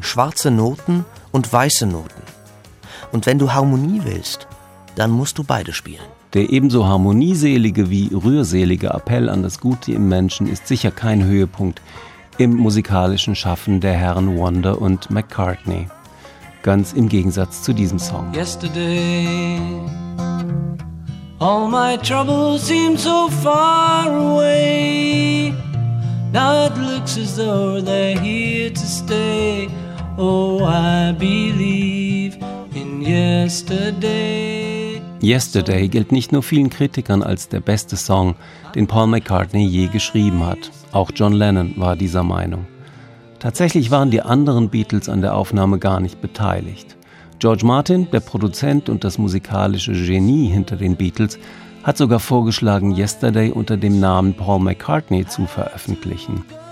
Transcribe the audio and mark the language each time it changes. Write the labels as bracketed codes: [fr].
[de] Schwarze Noten und weiße Noten. Und wenn du Harmonie willst, dann musst du beide spielen. Der ebenso harmonieselige wie rührselige Appell an das Gute im Menschen ist sicher kein Höhepunkt im musikalischen Schaffen der Herren Wonder und McCartney. Ganz im Gegensatz zu diesem Song. [en] Yesterday, all my troubles seem so far away. Now it looks as though they're here to stay. Oh, I believe in yesterday. [de] Yesterday gilt nicht nur vielen Kritikern als der beste Song, den Paul McCartney je geschrieben hat. Auch John Lennon war dieser Meinung. Tatsächlich waren die anderen Beatles an der Aufnahme gar nicht beteiligt. George Martin, der Produzent und das musikalische Genie hinter den Beatles, hat sogar vorgeschlagen, Yesterday unter dem Namen Paul McCartney zu veröffentlichen.